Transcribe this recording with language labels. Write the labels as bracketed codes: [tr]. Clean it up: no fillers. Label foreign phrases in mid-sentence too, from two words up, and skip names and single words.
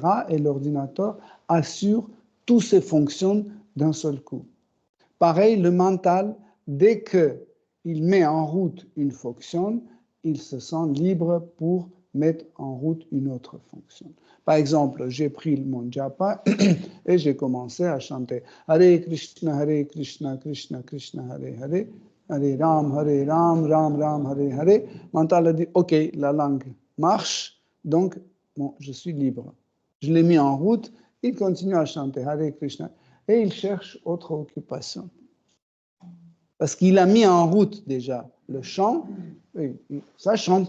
[fr] Et l'ordinateur assure toutes ces fonctions d'un seul coup. Pareil, le mental, dès qu'il met en route une fonction, il se sent libre pour mettre en route une autre fonction. Par exemple, j'ai pris mon japa et j'ai commencé à chanter [sa] Hare Krishna, Krishna Krishna, Hare Ram, Ram Ram, Hare Hare. [fr] Mental a dit, OK, la langue marche, donc bon, je suis libre. Je l'ai mis en route, il continue à chanter Hare Krishna et il cherche autre occupation. Parce qu'il a mis en route déjà le chant, et ça chante.